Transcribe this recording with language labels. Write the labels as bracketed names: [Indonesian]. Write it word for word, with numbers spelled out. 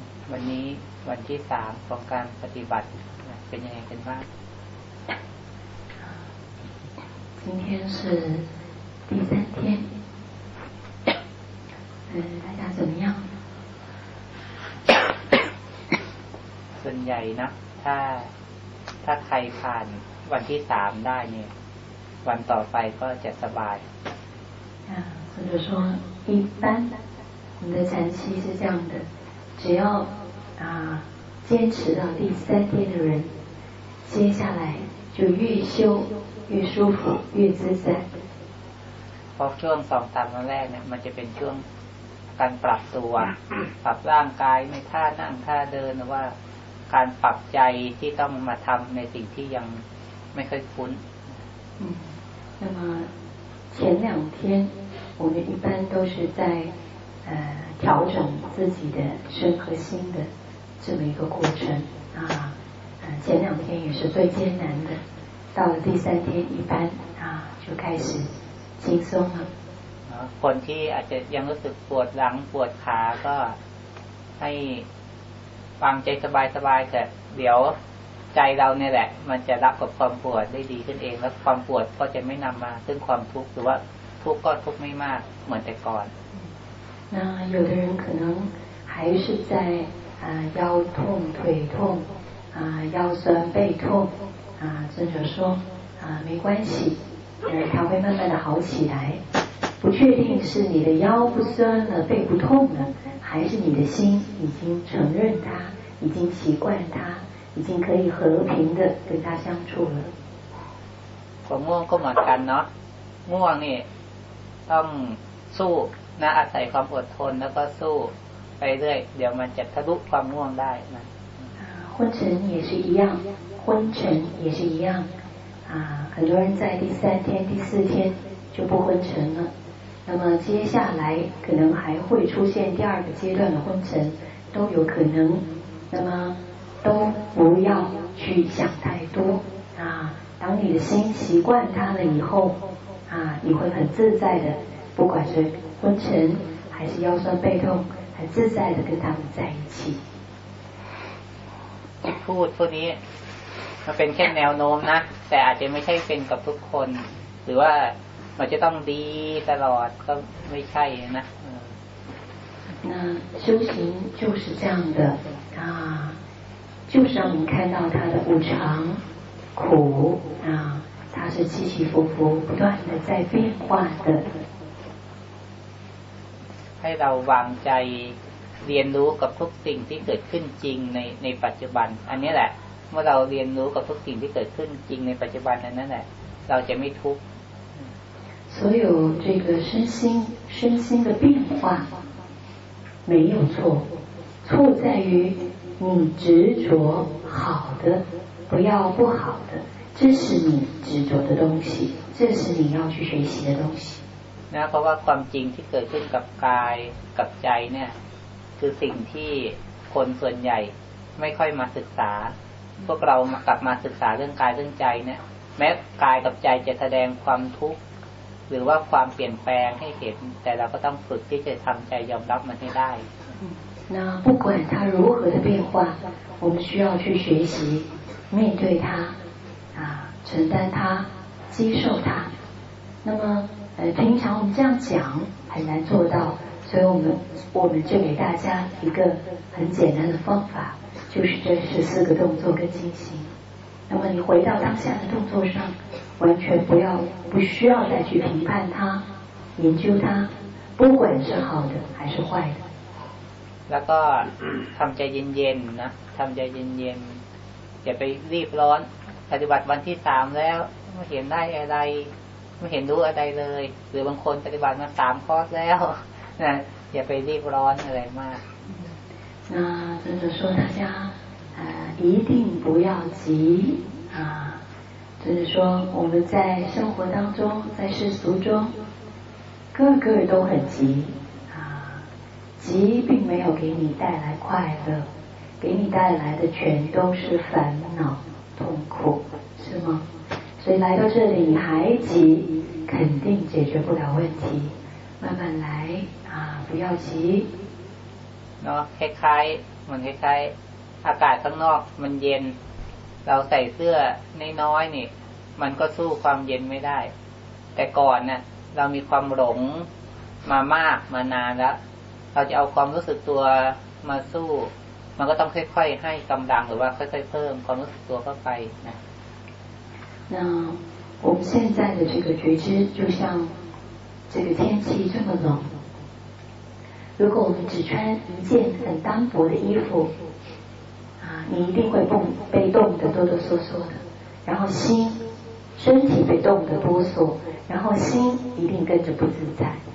[Thai] วันนี้วันที่สามของการปฏิบัติเป็นยังไงกันบ้าง [Chinese] 今天是第三天嗯大家怎么样 [Thai] ส่วนใหญ่นะถ้าถ้าใครผ่านวันที่สามได้เนี่ยวันต่อไปก็จะสบาย [Chinese] อ่า或者说一般我们的禅期是这样的只要啊坚持到第三天的人，接下来就越修越舒服，越自在。 [Thai] พอช่วงสองสามวันแรกเนี่ยมันจะเป็นช่วงการปรับตัวปรับร่างกายในท่านั่งท่าเดินหรือว่าการปรับใจที่ต้องมาทำในสิ่งที่ยังไม่เคยคุ้น。 [Chinese] 嗯，那么前两天我们一般都是在呃调整自己的身和心的。这么一个过程啊，前两天也是最艰难的，到了第三天一般啊就开始轻松了。 [Thai] คนที่อาจจะยังรู้สึกปวดหลังปวดขาก็ให้วางใจสบายๆแต่เดี๋ยวใจเราเนี่ยแหละมันจะรับกับความปวดได้ดีขึ้นเองแล้วความปวดก็จะไม่นำมาซึ่งความทุกข์หรือว่าทุกข์ก็ทุกข์ไม่มากเหมือนแต่ก่อน [Chinese] 那有的人可能还是在啊，腰痛、腿痛，啊，腰酸背痛，啊，尊者说啊，没关系，嗯，它会慢慢的好起来。不确定是你的腰不酸了、背不痛了，还是你的心已经承认它，已经习惯它，已经可以和平的跟它相处了。 [Thai] ความง่วงก็เหมือนกันเนาะง่วงนี่ต้องสู้นะอาศัยความอดทนแล้วก็สู้ไปเรื่อยเดี๋ยวมันจะทะลุความง่วงได้นะ [Chinese] 昏沉也是一样昏沉也是一样啊很多人在第三天第四天就不昏沉了那么接下来可能还会出现第二个阶段的昏沉都有可能那么都不要去想太多啊当你的心习惯它了以后啊你会很自在的不管是昏沉还是腰酸背痛很自在的跟他们在一起。 [Thai] พูดพวกนี้มันเป็นแค่แนวโน้มนะแต่อาจจะไม่ใช่เป็นกับทุกคนหรือว่ามันจะต้องดีตลอดก็ไม่ใช่นะ [Chinese] 那修行就是这样的啊，就是让我们看到它的无常、苦啊，它是起起伏伏、不断的在变化的。 [Thai] ให้เราวางใจเรียนรู้กับทุกสิ่งที่เกิดขึ้นจริงในในปัจจุบันอันนี้แหละเมื่อเราเรียนรู้กับทุกสิ่งที่เกิดขึ้นจริงในปัจจุบันนั้นแหละเราจะไม่ทุกข์ [Chinese] 所有这个身心身心的变化没有错错在于你执着好的不要不好的这是你执着的东西这是你要去学习的东西 [Thai] นะเพราะว่าความจริงที่เกิดขึ้นกับกายกับใจเนี่ยคือสิ่งที่คนส่วนใหญ่ไม่ค่อยมาศึกษาพวกเรากลับมาศึกษาเรื่องกายเรื่องใจเนี่ยแม้กายกับใจจะแสดงความทุกข์หรือว่าความเปลี่ยนแปลงให้เห็นแต่เราก็ต้องฝึกที่จะทำใจยอมรับมันให้ได้ [Chinese] 那不管它如何的变化我们需要去学习面对它啊承担它接受它那么呃，平常我们这样讲很难做到，所以我们我们就给大家一个很简单的方法，就是这十四个动作跟进行。那么你回到当下的动作上，完全不要不需要再去评判它、研究它，不管是好的还是坏的。 [Thai] แล้วก็ทำใจเย็นๆนะทำใจเย็นๆอย่าไปรีบร้อนปฏิบัติวันที่สามแล้วไม่เห็นได้อะไรไม่เห็นรู้อะไรเลยหรือบางคนปฏิบัติมาสามคอร์สแล้วนะอย่าไปรีบร้อนอะไรมาก [Chinese] 那尊者说大家呃一定不要急啊尊者说我们在生活当中在世俗中个个都很急啊急并没有给你带来快乐给你带来的全都是烦恼痛苦是吗所以来到这里你还急肯定解决不了问题慢慢来啊不要急 [Thai] เนาะคล้ายๆ มันคล้ายๆอากาศข้างนอกมันเย็นเราใส่เสื้อน้อยๆนี่มันก็สู้ความเย็นไม่ได้แต่ก่อนน่ะเรามีความหลงมามากมานานแล้วเราจะเอาความรู้สึกตัวมาสู้มันก็ต้องค่อยๆให้กำลังหรือว่าค่อยๆเพิ่มความรู้สึกตัวเข้าไปนะ [Chinese] 那我们现在的这个觉知就像这个天气这么冷如果我们只穿一件很单薄的衣服，啊，你一定会被冻得哆哆嗦嗦的，然后心、身体被冻得哆嗦，然后心一定跟着不自在。